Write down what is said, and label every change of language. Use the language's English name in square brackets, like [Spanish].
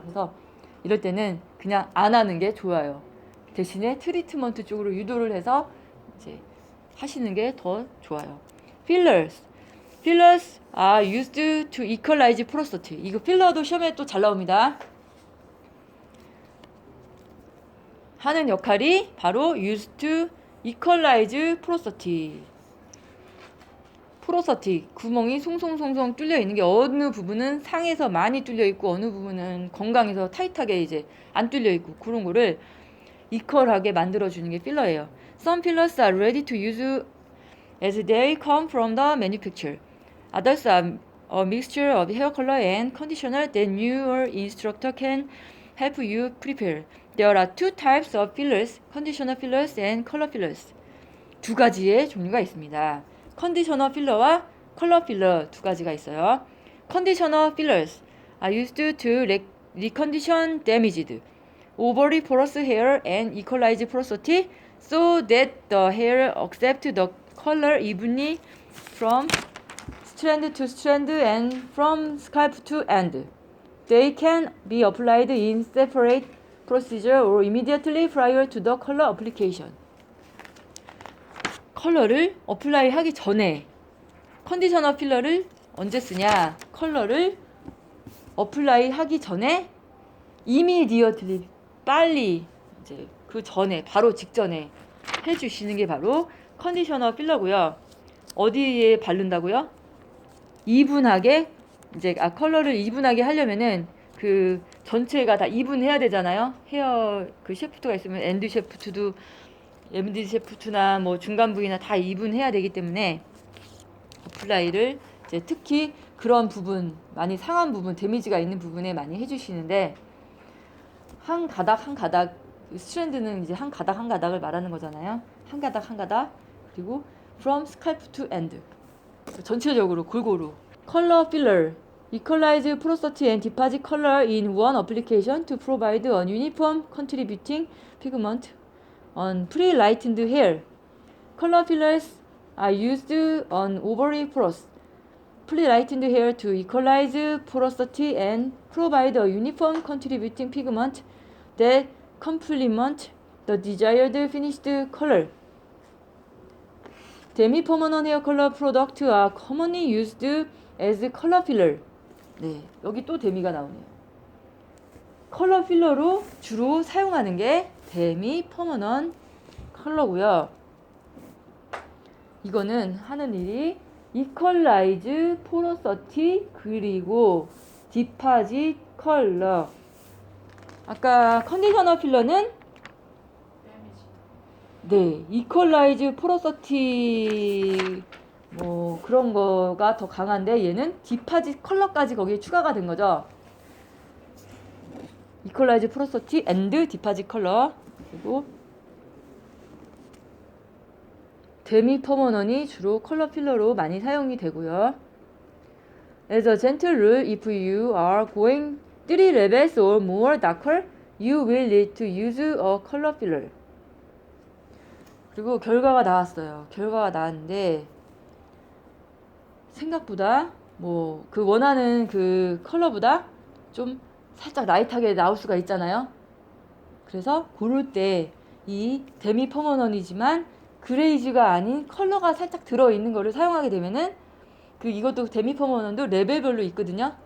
[Korean] 그래서 이럴 때는 그냥 안 하는 게 좋아요. 대신에 트리트먼트 쪽으로 유도를 해서 이제 하시는 게 더 좋아요. [English] Fillers are used to equalize prostate. [Korean] 이거 필러도 시험에 또 잘 나옵니다. 하는 역할이 바로 [English] used to equalize prostate. [Korean] 포로서티, 구멍이 송송송송 뚫려 있는 게 어느 부분은 상에서 많이 뚫려 있고 어느 부분은 건강에서 타이트하게 이제 안 뚫려 있고 그런 거를 이퀄하게 만들어 주는 게 필러예요. [English] Some fillers are ready to use as they come from the manufacturer. Others are a mixture of hair color and conditioner that your instructor can help you prepare. There are two types of fillers, conditioner fillers and color fillers. [Korean] 두 가지의 종류가 있습니다. 컨디셔너 필러와 컬러 필러 두 가지가 있어요. [English] 컨디셔너 fillers are used to recondition damaged, overly porous hair and equalize porosity so that the hair accepts the color evenly from strand to strand and from scalp to end. They can be applied in separate procedure or immediately prior to the color application. [Korean] 컬러를 어플라이 하기 전에 컨디셔너 필러를 언제 쓰냐? 컬러를 어플라이 하기 전에 이미디어틀리 빨리 이제 그 전에 바로 직전에 해주시는 게 바로 컨디셔너 필러고요. 어디에 바른다고요? 이분하게 이제 컬러를 이분하게 하려면은 그 전체가 다 이분해야 되잖아요. 헤어 그 셰프트가 있으면 엔드 셰프트도 MD 셰프트나 뭐 중간 부위나 다 이분해야 되기 때문에 어플라이를 이제 특히 그런 부분 많이 상한 부분 데미지가 있는 부분에 많이 해주시는데 한 가닥 한 가닥 스트랜드는 이제 한 가닥 한 가닥을 말하는 거잖아요. 한 가닥 한 가닥 그리고 [English] from scalp to end [Korean] 전체적으로 골고루 [English] 컬러 필러 equalize porosity and deposit color in one application to provide a uniform contributing pigment on pre-lightened hair. Color fillers are used on overly porous, pre-lightened hair to equalize porosity and provide a uniform contributing pigment that complement the desired finished color. Demi-permanent hair color products are commonly used as color filler. [Korean] 네, 여기 또 데미가 나오네요. 컬러 필러로 주로 사용하는 게 데미 퍼머넌 컬러고요. 이거는 하는 일이 이퀄라이즈 포로서티 그리고 디파짓 컬러. 아까 컨디셔너 필러는 네, 이퀄라이즈 포로서티 뭐 그런 거가 더 강한데 얘는 디파짓 컬러까지 거기에 추가가 된 거죠. 이퀄라이즈 포로서티 앤드 디파짓 컬러 그리고 데미 퍼머넌이 주로 컬러 필러로 많이 사용이 되고요. [English] As a gentle rule, if you are going 3 levels or more darker, you will need to use a color filler. [Korean] 그리고 결과가 나왔어요. 결과가 나왔는데 생각보다 뭐 그 원하는 그 컬러보다 좀 살짝 라이트하게 나올 수가 있잖아요. 그래서 고를 때 이 데미 퍼머넌이지만 그레이즈가 아닌 컬러가 살짝 들어있는 거를 사용하게 되면은 그 이것도 데미 퍼머넌도 레벨별로 있거든요.